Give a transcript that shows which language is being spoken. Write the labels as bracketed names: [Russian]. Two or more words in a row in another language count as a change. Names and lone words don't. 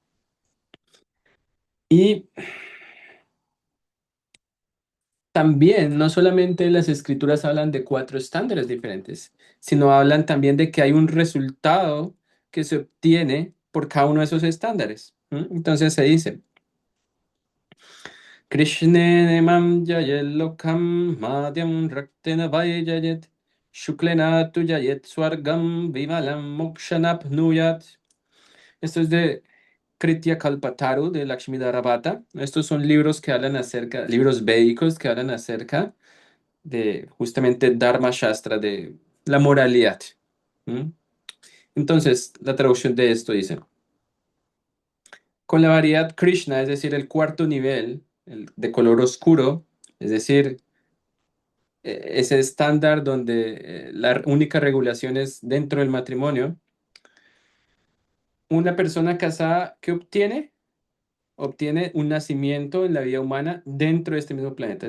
[Spanish] Y también, no solamente las escrituras hablan de 4 estándares diferentes, sino hablan también de que hay un resultado que se obtiene por cada uno de esos estándares. Entonces se dice, [Sanskrit] कृष्णेनेमं जयेल्लोकं मध्यं रक्तेन वा जयेत् शुक्लेन तु जयेत् स्वर्गं विमलं मोक्षमाप्नुयात्. [Spanish] Esto es de Kritya Kalpataru de Lakshmidhara Bhatta. Estos son libros que hablan acerca, libros védicos que hablan acerca de justamente Dharma Shastra, de la moralidad. ¿Mm? Entonces, la traducción de esto dice, con la variedad Krishna, es decir, el cuarto nivel, el de color oscuro, es decir, ese estándar donde la única regulación es dentro del matrimonio, una persona casada que obtiene un nacimiento en la vida humana dentro de este mismo planeta.